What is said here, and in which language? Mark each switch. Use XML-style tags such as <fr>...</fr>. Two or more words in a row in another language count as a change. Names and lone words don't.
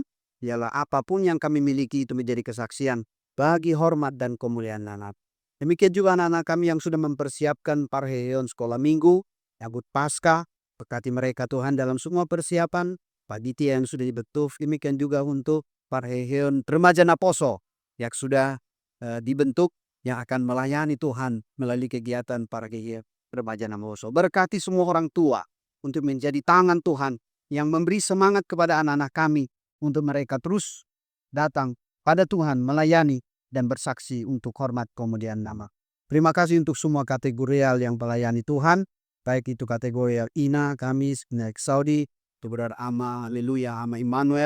<id>Ialah apapun yang kami miliki itu menjadi kesaksian bagi hormat dan kemuliaan nama. Demikian juga anak-anak kami yang sudah mempersiapkan parheon sekolah minggu, nyambut Paskah, berkati mereka Tuhan dalam semua persiapan, panitia yang sudah dibentuk, demikian juga untuk parheon remaja Naposo yang sudah dibentuk yang akan melayani Tuhan melalui kegiatan parheon remaja Naposo. Berkati semua orang tua untuk menjadi tangan Tuhan yang memberi semangat kepada anak-anak kami untuk mereka terus datang pada Tuhan melayani dan bersaksi untuk hormat kemuliaan nama. Terima kasih untuk semua kategorial yang melayani Tuhan, baik itu kategori Ina, Kamis, Nek Saudi, Saudara Ama, Haleluya, Ama Immanuel.</id>